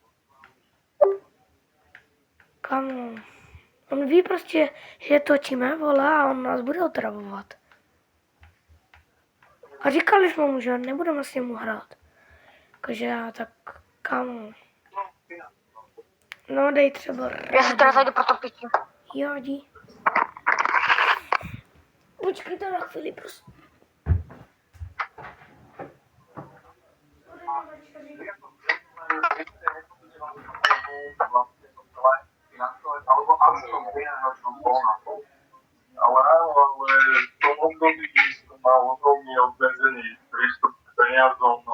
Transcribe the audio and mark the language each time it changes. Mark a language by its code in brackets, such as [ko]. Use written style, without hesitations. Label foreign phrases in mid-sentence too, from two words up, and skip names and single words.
[cs] Kámo, on ví prostě, že točíme, vole, a on nás bude otravovat. A říkali jsme mu, že nebudeme s němu hrát. Jakože já tak, kámo. No dej třeba. Já se teda zajdu pro to pití. Jo, jdi. Počkejte na chvíli, prosím. [sk] Alebo ale v tom období som mal ohromný obmedzený prístup k peniazom, no.